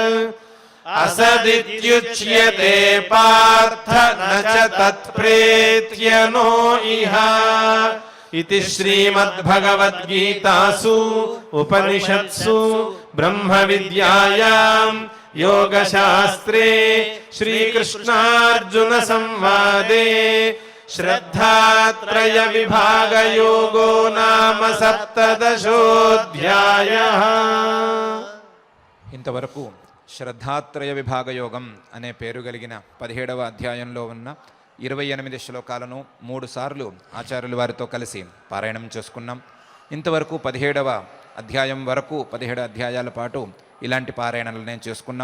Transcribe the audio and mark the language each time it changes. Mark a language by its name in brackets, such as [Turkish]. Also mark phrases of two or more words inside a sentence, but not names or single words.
[Sanskrit] असदित्युच्यते पार्थ न च तत्प्रेत्य नो इह इति श्रीमद्भगवद्गीतासु उपनिषत्सु ब्रह्मविद्यायां योगशास्त्रे श्रीकृष्णार्जुन संवादे श्रद्धात्रय विभागयोगो नाम सप्तदशोऽध्यायः। [Telugu] ఇంతవరకు శ్రద్ధాత్రయ విభాగ యోగం అనే పేరు కలిగిన 17వ అధ్యాయంలో ఉన్న 28 శ్లోకాలను 3 సార్లు ఆచార్యుల వారితో కలిసి పారాయణం చేసుకున్నాం. ఇంతవరకు 17వ అధ్యాయం వరకు 17 అధ్యాయాల పాటు ఇలాంటి పారాయణలనే చేసుకున్నాం.